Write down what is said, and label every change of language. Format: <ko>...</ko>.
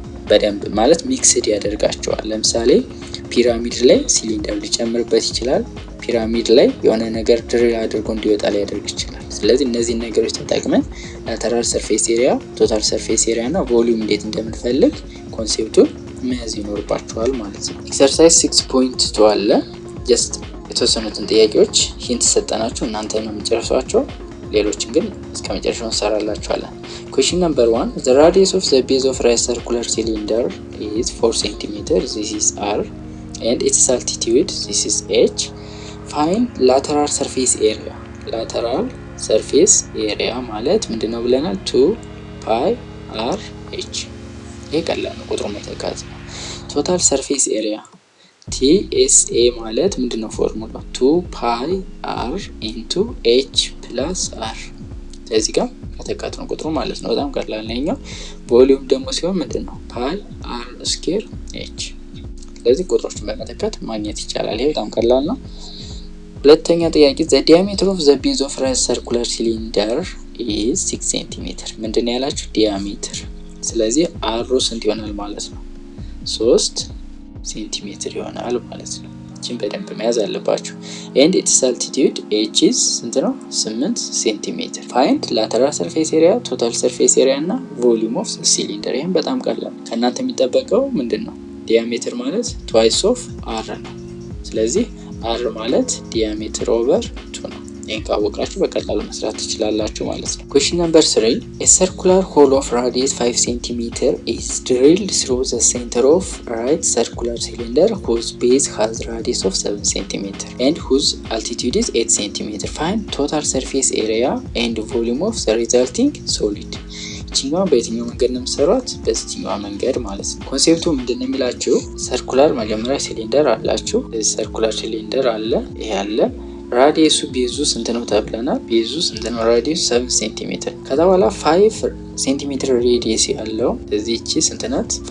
<am>በደንብ ማለት ሚክስድ ያደርጋቸዋል። ለምሳሌ ፒራሚድ ላይ ሲሊንደር ሊጨምርበት ይችላል። ፒራሚድ ላይ የሆነ ነገር ድሪል አድርጎ እንዲወጣ ሊያደርግ ይችላል። ስለዚህ እነዚህን ነገሮች ተጠቅመን ላተራል ሰርፌስ ኤሪያ፣ ቶታል ሰርፌስ ኤሪያ እና ቮሊዩም እንዴት እንደምንፈልግ ኮንሴፕቱን መያዝ ይኖርባችኋል ማለት ነው። ኤክሰርሳይዝ 6.2 አለ። ጀስት የተወሰኑትን ጥያቄዎች ሂንት ሰጠናችሁ፣ እናንተ ነው የምትጨርሷቸው። ሌሎችን ግን እስከ መጨረሻው እንሰራላችኋለን።</am> <en>Question number 1. The radius of the base of right circular cylinder is 4 cm. This is R. And its altitude, this is H. Find lateral surface area. Lateral surface area</en> <am>ማለት ምንድነው ብለናል? 2 pi r h። ይሄ ቀላል ነው፣ ቁጥሩ መተካት ነው።</am> <en>Total surface area TSA</en> <am>ማለት ምንድነው ፎርሙላው?</am> <en>2 pi r into h plus r።</en> <am>ስለዚህ ጋር መተካት ነው ቁጥሩ ማለት ነው። በጣም ቀላል ነው። ቮሊዩም ደግሞ ሲሆን ምንድነው? ፓይ አር ስኩዌር ኤች። ስለዚህ ቁጥሮችን በመተካት ማግኘት ይቻላል። ይሄ በጣም ቀላል ነው። ሁለተኛ ጥያቄ</am> <en>the diameter of the base of right circular cylinder is 6 cm።</en> <am>ምንድነው ያላችሁ? ዲያሜትር። ስለዚህ አሩ ስንት ይሆናል ማለት ነው? 3 ሴንቲሜትር ይሆናል ማለት ነው። እቺን በደንብ መያዝ አለባችሁ።</am> <en>and its altitude h is</en> <am>ስንት ነው?</am> <en>8 ሴንቲሜትር። find lateral surface area, total surface area እና volume of cylinder።</en> <am>ይሄን በጣም ቀላል ከእናንተ የሚጠበቀው ምንድነው? ዲያሜትር ማለት</am> <en>twice of r</en> <am>ነው። ስለዚህ r ማለት ዲያሜትር ኦቨር 2 ነው። ይሄን ካወቃችሁ በቀላሉ መስራት ትችላላችሁ ማለት ነው።</am> <en>question number 3 a circular hole of radius 5 cm is drilled through the center of right circular cylinder whose base has radius of 7 cm and whose altitude is 8 cm. find total surface area and volume of the resulting solid.</en> <am>እቺኛው በየትኛው መንገድ ነው የምሰራት? በዚህኛው መንገድ ማለት ነው። ኮንሴፕቱ ምንድነው የሚላችሁ? ሰርኩላር መጀመሪያ ሲሊንደር አላችሁ። ሰርኩላር ሲሊንደር አለ፣ ይሄ አለ። ራዲየሱ ቤዙ ስንት ነው ተብለናል? ቤዙ ስንት ነው? ራዲየሱ 7 ሴንቲሜትር። ከዛ በኋላ 5 ሴንቲሜትር ሬዲየስ ያለው እዚህ እቺ ስንት ናት?</am>